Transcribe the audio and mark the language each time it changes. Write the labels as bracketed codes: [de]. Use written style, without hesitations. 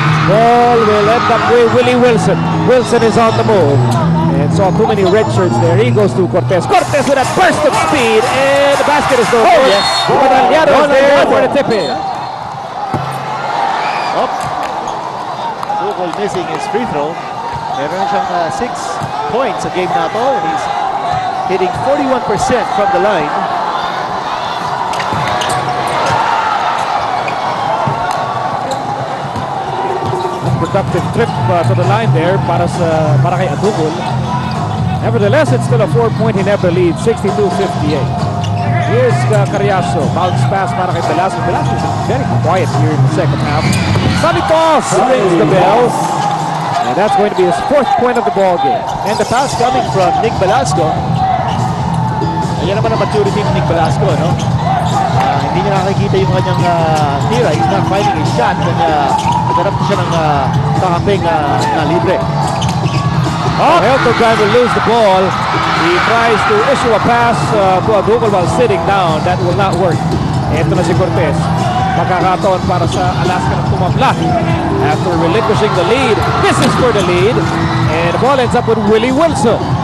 [en] Ball will end up with Willie Wilson. Wilson is on the move. And saw too many red shirts there. He goes to Cortez. Cortez with that burst of speed. And the basket is no good. Yes. Aliado is there for the tip-in. Dugal missing his free throw. [tl] Meron siyang 6 points sa game na to. [en] And he's hitting 41% from the line. Productive trip to the line there [tl] para kay [en] Adugol. Nevertheless, it's still a 4-point Ginebra lead, 62-58. Here's Carriazo, bounce pass para kay Velasco. Velasco is very quiet here in the second half. Santos rings the bell, and that's going to be his 4th point of the ball game. And the pass coming from Nick Velasco. [tl] Ayan naman ang maturity ni Nick Velasco, no? Hindi niya nakikita yung kanyang tira. [en] He's not finding his shot. [tl] Nagharap siya ng kakamping na libre. [en] Elton will lose the ball. He tries to issue a pass to Adugol while sitting down. That will not work. [tl] Ito na si Cortez. Magkakataon para sa Alaska na tumabla [en] after relinquishing the lead. This is for the lead. And the ball ends up with Willie Wilson.